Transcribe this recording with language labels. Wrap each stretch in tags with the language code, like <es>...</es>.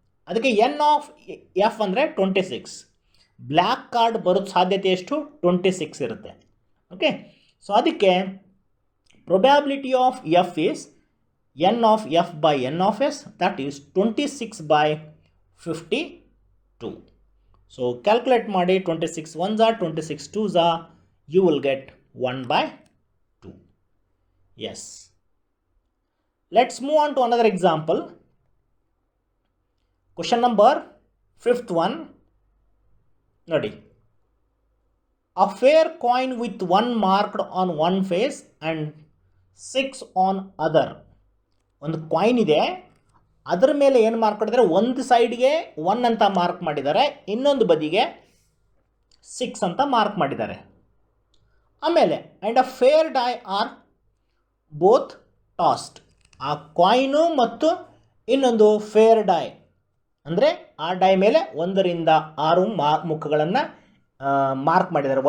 <kn>ಅದಕ್ಕೆ N of F ಅಂದರೆ 26. Black card ಬರೋದು ಸಾಧ್ಯತೆ ಎಷ್ಟು? 26 ಇರುತ್ತೆ.</kn> <en>okay,</en> <kn>ಸೊ ಅದಕ್ಕೆ</kn> <en>Probability of F is N of F by N of S, that is 26/52. So calculate</en> <kn>ಮಾಡಿ,</kn> <en>26 1s are 26 2s are, you will get 1/2. Yes. Let's move on to another example. Question number 5th one.</en> <kn>Nodi.</kn> <en>A fair coin with 1 marked on one face and 6 on other.</en> <kn>ಒಂದು coin ಇದೆ, ಅದರ ಮೇಲೆ ಏನು mark ಮಾಡಿದ್ದಾರೆ? ಒಂದು ಸೈಡ್ಗೆ 1 ಅಂತ mark ಮಾಡಿದ್ದಾರೆ, ಇನ್ನೊಂದು ಬದಿಗೆ 6 ಅಂತ ಮಾರ್ಕ್ ಮಾಡಿದ್ದಾರೆ.</kn> <en>ಆಮೇಲೆ and a fair die are both tossed.</en> <kn>ಆ ಕಾಯಿನು ಮತ್ತು ಇನ್ನೊಂದು ಫೇರ್ ಡೈ ಅಂದರೆ ಆ ಡೈ ಮೇಲೆ 1 ರಿಂದ 6 ಮುಖಗಳನ್ನು ಮಾರ್ಕ್ ಮಾಡಿದ್ದಾರೆ.</kn>